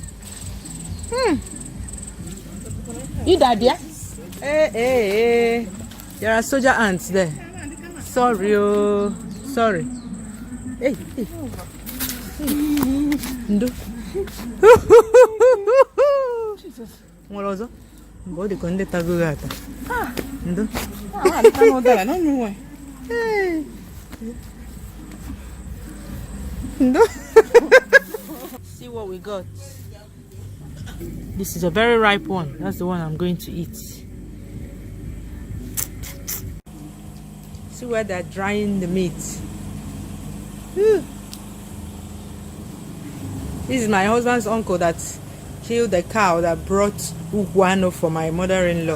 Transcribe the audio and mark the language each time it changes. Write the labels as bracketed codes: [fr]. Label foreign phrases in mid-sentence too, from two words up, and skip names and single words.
[en] You daddy? Hey. There are soldier ants there. Sorry, oh. Sorry. Hey. Ndo. Jesus. Molozo. Body konde tagugata. Ndo. Hey. Ndo. See what we got. This is a very ripe one. That's the one I'm going to eat. See where they're drying the meat. Whew. This is my husband's uncle that killed the cow that brought uguano for my mother-in-law.